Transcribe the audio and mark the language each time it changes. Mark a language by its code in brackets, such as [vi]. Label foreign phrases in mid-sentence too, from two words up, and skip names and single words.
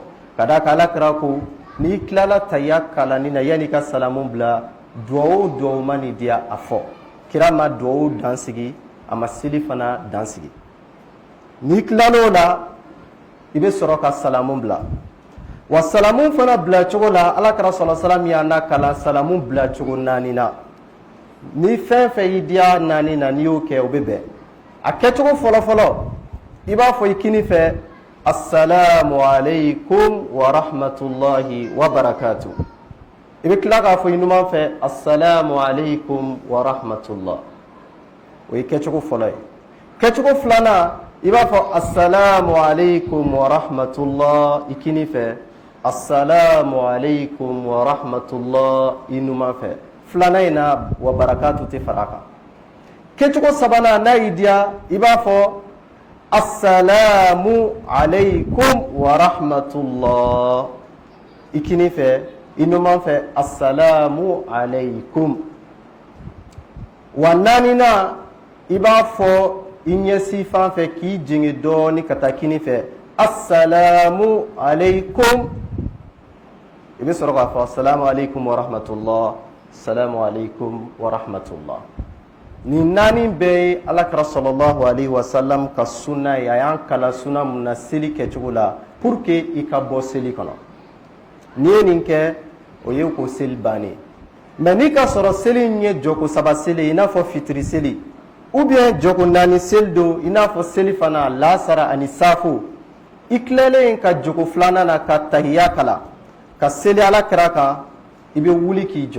[bm] Ka d'a kan Alakira ko n'i tilala tahiya kalanni na yanni i ka salamu bila duwawu o duwawu ma nin diya a fɔ. Kira ma duwawu dansigi a ma seli fana dansigi. N'i tilal'o la i bɛ sɔrɔ ka salamu bila wa salamu fana bila cogo la Alakira [ar] صلى الله عليه وسلم [bm] y'a na kalan salamu bila cogo 4 na. Ni fɛn fɛn y'i diya 4 na n'i y'o kɛ o bɛ bɛn. A kɛcogo fɔlɔ i b'a fɔ i kini fɛ [ar] السلام عليكم ورحمة الله وبركاته. [bm] i bɛ tila k'a fɔ i numan fɛ [ar] السلام عليكم ورحمة الله. [bm] O ye kɛcogo fɔlɔ ye. Kɛcogo filanan i b'a fɔ [ar] السلام عليكم ورحمة الله [bm] i kini fɛ, [ar] السلام عليكم ورحمة الله [bm] i numan fɛ. Filanan in na [ar] وبركاته [bm] tɛ fara kan. Kɛcogo sabanan n'a y'i diya i b'a fɔ [ar] السلام عليكم ورحمة الله [bm] i kini fɛ, i numan fɛ [ar] السلام عليكم. [bm] Wa naaninan i b'a fɔ i ɲɛsi fan fɛ k'i jigin dɔɔni ka taa kini fɛ [ar] السلام عليكم. [bm] I bɛ sɔrɔ k'a fɔ [ar] السلام عليكم ورحمة الله, السلام عليكم ورحمة الله. [bm] Nin naani bɛɛ ye alakira [ar] صلى الله عليه وسلم [bm] ka sunna ye. A y'an kalan sunna mun na seli kɛcogo la [fr] pour que [bm] i ka bɔ seli kɔnɔ. N'i ye nin kɛ o ye ko seli bannen. Mais n'i ka sɔrɔ seli in ye jɔko saba seli i n'a fɔ fitiri seli [fr] ou bien [bm] jɔko naani seli don i n'a fɔ seli fana lasara ani safo, i tilalen ka jɔko filanan na ka tahiya kala ka seli alakira kan, i bɛ wuli k'i jɔ.